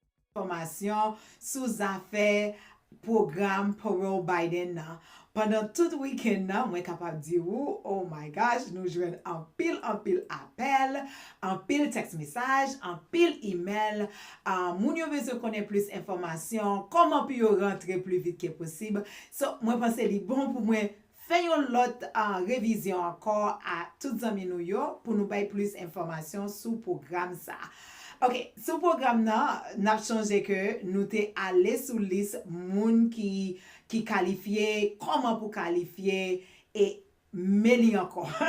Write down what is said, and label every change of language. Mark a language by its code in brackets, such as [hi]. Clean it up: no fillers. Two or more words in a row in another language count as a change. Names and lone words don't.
[ht] information sous affaire programme pour Biden nan. Pendant tout week-end nan, mwen kapab di ou, [en] oh my gosh, [ht] nou jwen an pil appel, an pil [en] text message, [ht] an pil email. Moun yo bezo konen plus informasyon, koman pi yo rentre plus vite ke posib. So, mwen pense li bon pou mwen fè yon lot revizyon ankor a tout zami nou yo pou nou bay plus informasyon sou program sa. Ok, sou program nan, nap chanje ke nou te ale sou lis moun ki kalifiye, koman pou kalifiye, e meli ankon.